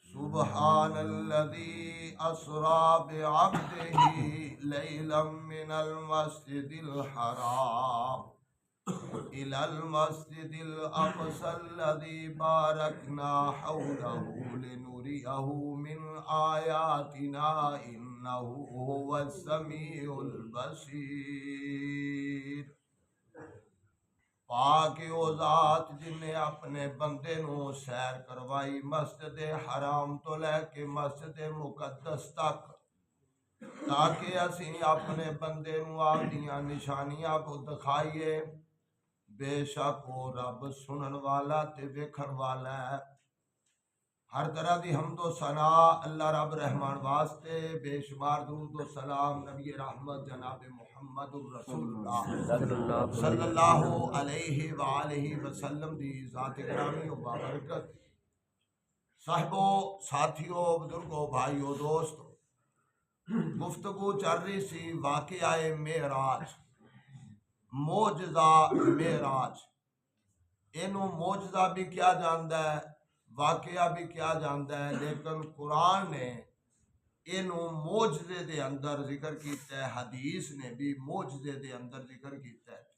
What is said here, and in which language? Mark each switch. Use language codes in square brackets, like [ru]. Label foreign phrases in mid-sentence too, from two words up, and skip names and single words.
[ar] سبحان الذي أسرى بعبده ليلا من المسجد الحرام إلى المسجد الأقصى الذي باركنا حوله لنريه من آياتنا إنه هو السميع البصير. [pa] پاک او ذات جنہیں اپنے بندے نوں سیر کروائی مسجد حرام توں لے کے مسجد مقدس تک، تاکہ اسی اپنے بندے نوں آپدیاں نشانیاں کو دکھائیے. بے شک وہ رب سنن والا تے ویکھن والا ہے. [ur] ہر طرح کی حمد و ثنا اللہ رب رحمان واسطے، بے شمار درود و سلام نبی رحمت جناب [ar] محمد رسول الله صلى الله عليه وآله وسلم [ur] دی ذات گرامی و بابرکت. صاحبو، ساتھیوں، بزرگوں، بھائیوں، دوستوں، گفتگو چل رہی سی واقعہ معراج، معجزہ معراج. اینوں معجزہ بھی کیا جانتا ہے، واقعہ بھی کیا جانتا ہے، لیکن قرآن نے اینوں معجزے دے اندر ذکر کیا ہے، حدیث نے بھی معجزے دے اندر ذکر کیا ہے, हदीस ने भी मोजज़े दे अंदर जिक्र किया है।